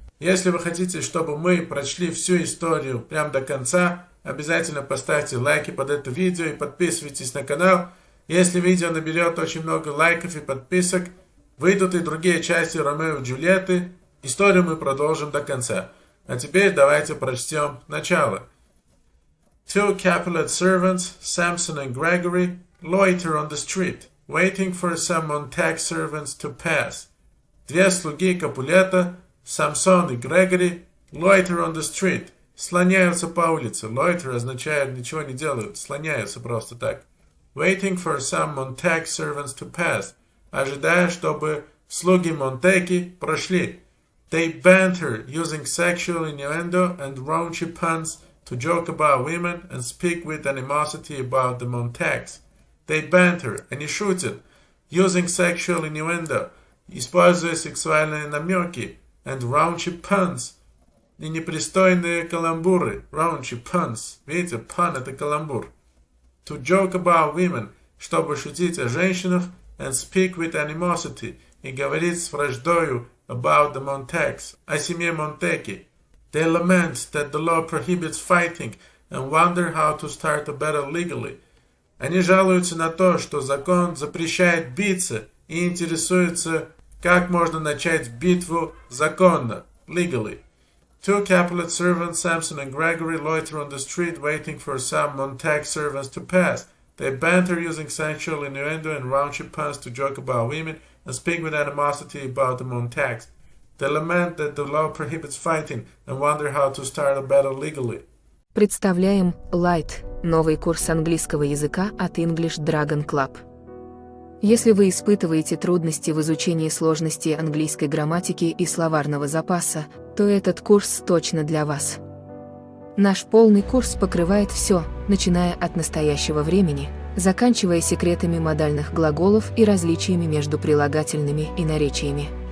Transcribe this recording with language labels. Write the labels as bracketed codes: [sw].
[ru] Если вы хотите, чтобы мы прочли всю историю прямо до конца, обязательно поставьте лайки под это видео и подписывайтесь на канал. Если видео наберет очень много лайков и подписок, выйдут и другие части Ромео и Джульетты. Историю мы продолжим до конца. А теперь давайте прочтем начало. [en] Two Capulet servants, Samson and Gregory, loiter on the street, waiting for some Montag servants to pass. [ru] Две слуги Капулета, Самсон и Грегори, [en] loiter on the street, [ru] слоняются по улице. Loiter означает ничего не делают, слоняются просто так. [en] Waiting for some Montag servants to pass, [ru] ожидая, чтобы слуги Монтеки прошли. [en] They banter, using sexual innuendo and raunchy puns to joke about women and speak with animosity about the Montags. They banter, [ru] они шутят, [en] using sexual innuendo, [ru] используя сексуальные намеки, [en] and raunchy puns, [ru] и непристойные каламбуры, [en] raunchy puns, [ru] видите, [en] pun [ru] это каламбур. [en] To joke about women, [ru] чтобы шутить о женщинах, [en] and speak with animosity, [ru] и говорить с враждою [en] about the Montags, [ru] о семье Монтеки. [en] They lament that the law prohibits fighting and wonder how to start a battle legally. [ru] Они жалуются на то, что закон запрещает биться и интересуются, как можно начать битву законно, legally. [en] Two Capulet servants, Samson and Gregory, loiter on the street waiting for some Montag servants to pass. They banter using sexual innuendo and raunchy puns to joke about women and speak with animosity about the Montags. They lament that the law prohibits fighting and wonder how to start a battle legally. [ru] Представляем Light, новый курс английского языка от English Dragon Club. Если вы испытываете трудности в изучении сложностей английской грамматики и словарного запаса, то этот курс точно для вас. Наш полный курс покрывает все, начиная от настоящего времени, заканчивая секретами модальных глаголов и различиями между прилагательными и наречиями.